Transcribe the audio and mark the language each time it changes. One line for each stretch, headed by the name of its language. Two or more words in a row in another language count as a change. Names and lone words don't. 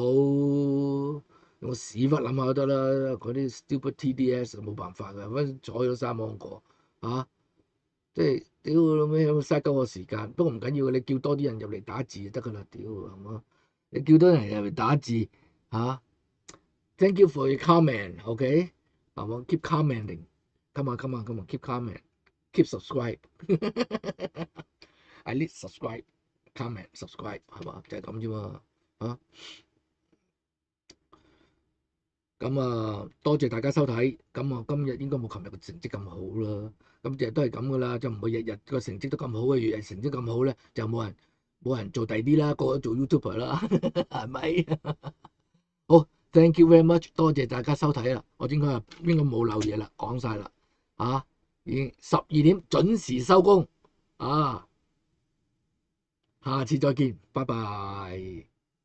Cantonese: 用屎忽諗下都得啦，嗰啲 stupid TDS 冇辦法㗎，反坐咗3芒個嚇，即係屌老味嘥鳩個時間。不過唔緊要，你叫多啲人入嚟打字就得㗎啦，屌係嘛？你叫多人入嚟打字嚇。
English: Thank you for your comment，OK？係嘛 ？Keep commenting，come on，keep comment。Keep subscribe， I need subscribe, comment, subscribe 係嘛？
Cantonese: 就係咁啫嘛嚇。咁多謝大家收睇。咁我今日應該冇琴日嘅成績咁好啦。咁日都係咁噶啦，就唔會日日個成績都咁好嘅。日日成績咁好咧，就冇人做第啲啦，個個做 YouTuber 啦，係咪？
English: 好 ，thank you very much，
Cantonese: 多謝大家收睇啦。我應該冇漏嘢啦，講晒啦嚇。已經12點準時收工啊！下次再見，拜拜。